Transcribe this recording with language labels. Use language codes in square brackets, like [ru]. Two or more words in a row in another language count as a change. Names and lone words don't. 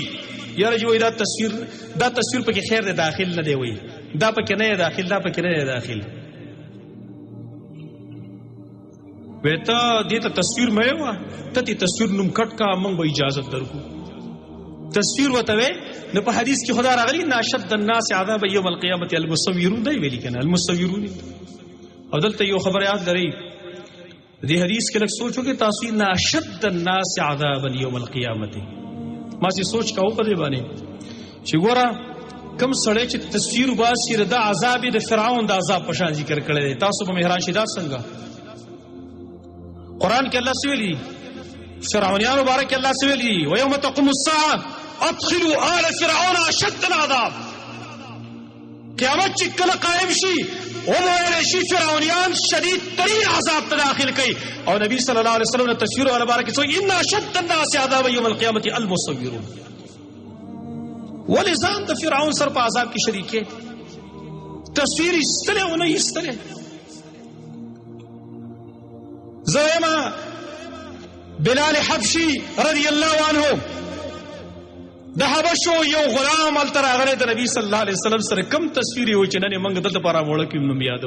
[ps] یاره چې وایي دا تصویر پکې خیر دی داخل نه دی، وایي دا پکې نه داخل، دا پکې نه داخل. وی ته دې ته تصویر مه وایه، ته دې تصویر نوم کټ کا، موږ به اجازت درکو. تصویر ورته وی نو په حدیث کې خدا راغلی [ar] ان اشد الناس عذابا یوم القیامة المصورون، [ps] دی ویلي که نه المصورون. او دلته یو خبر یاد لرئ دې حدیث کې لږ سوچ وکړئ تاسو، [ar] ان اشد الناس عذابا یوم القیامة. [ps] ما چې سوچ کوو په دې باندې چې ګوره کم سړی چې تصویر وباسي د عذاب د فرعون د عذاب په شان ذکر کړی دی. تاسو به مهران شي دا څنګه؟ قرآن کې الله څه ویلي؟ فرعونیانو باره کې الله څه ویلي؟ [ar] ویوم تقوم الساعة ادخلوا آل فرعون اشد العذاب. [ps] قیامت چې کله قائم شي ومویلی شي فرعونیان شدید ترین عذاب ته داخل کوي. او نبی [ar] صلی الله علیه وسلم [ps] تصویر والا باره کې څه وایي؟ [ar] ان اشد الناس عذابا یوم القیامة المصورون. [ps] ولې ځان د فرعون سره په عذاب کې شریک یې؟ تصویر ایستلی او نه ایستلی. زه یم بلال حبشي [ar] رضی الله عنه [ps] د حبشو یو غلام هلته راغلی د نبي [ar] صلی الله علیه وسلم [ps] سره کم تصویر یې و چې نن یې موږ دلته په راوړه کې نوم یادو.